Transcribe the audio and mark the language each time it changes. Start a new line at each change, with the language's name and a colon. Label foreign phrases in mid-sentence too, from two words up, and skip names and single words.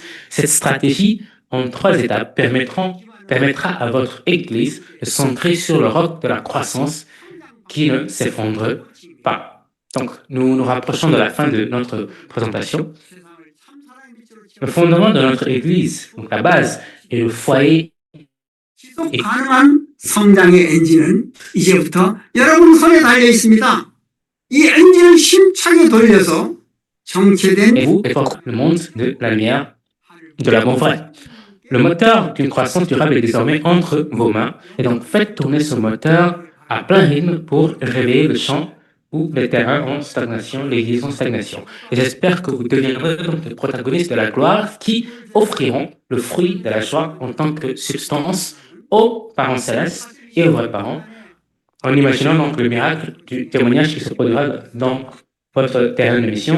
French: Cette stratégie, en 3 étapes, permettra à votre Église de s'ancrer sur le roc de la croissance qui ne s'effondre pas. Donc, nous nous rapprochons de la fin de notre présentation. Le fondement de notre Église, donc la base, est le foyer.
Korean: 가능한 성장의 엔진은 이제부터 여러분 손에 달려 있습니다. 이 엔진을 힘차게 돌려서 정체된
French: Et vous, le monde de la lumière, de l'amour vrai. Le moteur d'une croissance durable est désormais entre vos mains, et donc faites tourner ce moteur à plein rythme pour réveiller le champ ou le terrain en stagnation, l'église en stagnation. Et j'espère que vous deviendrez donc les protagonistes de la gloire qui offriront le fruit de la joie en tant que substance aux parents célestes et aux vrais parents, en imaginant donc le miracle du témoignage qui se produira dans votre terrain de mission.